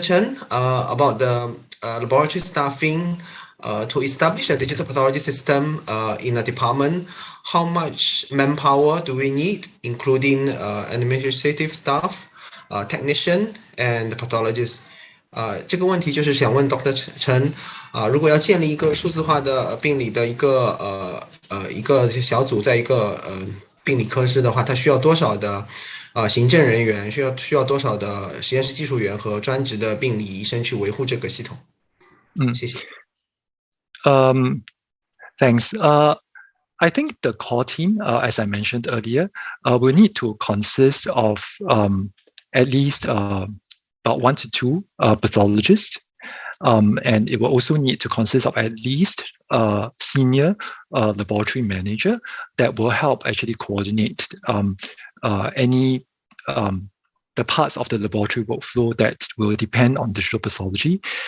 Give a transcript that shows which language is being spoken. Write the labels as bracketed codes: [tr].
[en] Chen, about the laboratory staffing to establish a digital pathology system in a department, how much manpower do we need, including administrative staff, technician, and pathologists? [zh] 这个问题就是想问 Dr. Chen，如果要建立一个数字化的病理的一个小组，在一个病理科室的话，它需要多少的行政人员，需要多少的实验室技术员和专职的病理医生去维护这个系统？谢谢。 [en] Thanks. I think the core team, as I mentioned earlier, will need to consist of at least about 1 to 2 pathologists, and it will also need to consist of at least a senior laboratory manager that will help actually coordinate any the parts of the laboratory workflow that will depend on digital pathology.